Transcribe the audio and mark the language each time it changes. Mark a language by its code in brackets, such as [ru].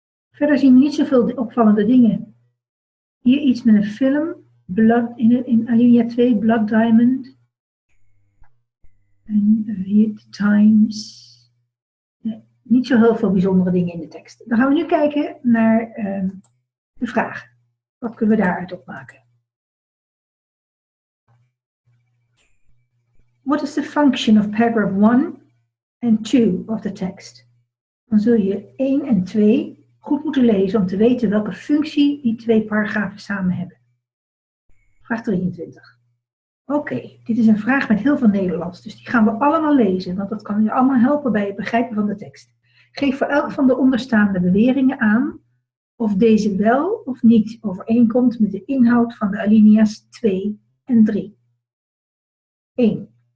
[nl] Verder zien we niet zoveel opvallende dingen. Hier iets met een film, in alinea 2, Blood Diamond. En hier The Times. Niet zo heel veel bijzondere dingen in de tekst. Dan gaan we nu kijken naar de vraag. Wat kunnen we daaruit opmaken? [en] What is the function of paragraph 1 and 2 of the text? [nl] Dan zul je 1 en 2 goed moeten lezen om te weten welke functie die 2 paragrafen samen hebben. Vraag 23. Oké, dit is een vraag met heel veel Nederlands, dus die gaan we allemaal lezen, want dat kan je allemaal helpen bij het begrijpen van de tekst. Geef voor elk van de onderstaande beweringen aan of deze wel of niet overeenkomt met de inhoud van de alinea's 2 en 3. 1.